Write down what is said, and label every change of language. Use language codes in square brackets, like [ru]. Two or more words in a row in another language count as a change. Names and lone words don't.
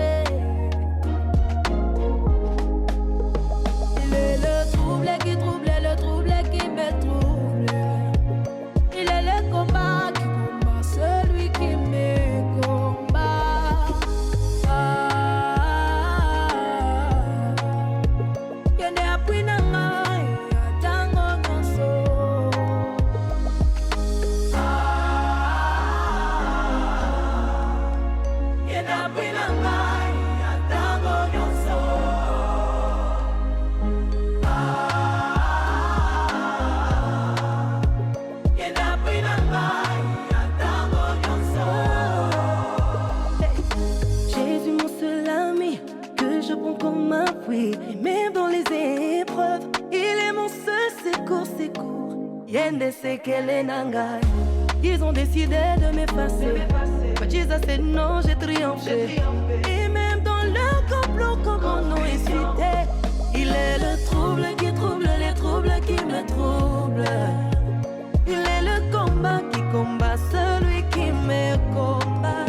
[fr] Il est le trouble qui me trouble. Il est le combat qui combat celui qui me combat. [ln] Yende appui na ngai atango nyonso. Yende appui na ngai atango nyonso. [fr] Jésus, mon seul ami, que je prends comme un fruit. Et même dans les épreuves, il est mon seul secours. [ln] Yende sekele nangai. [fr] Ils ont décidé de m'effacer. [en] But Jesus said [fr] non, j'ai triomphé. Et même dans leur complot, comme mon nom est cité, il est le trouble qui trouble les troubles qui me troublent. Il est le combat qui combat celui qui me combat.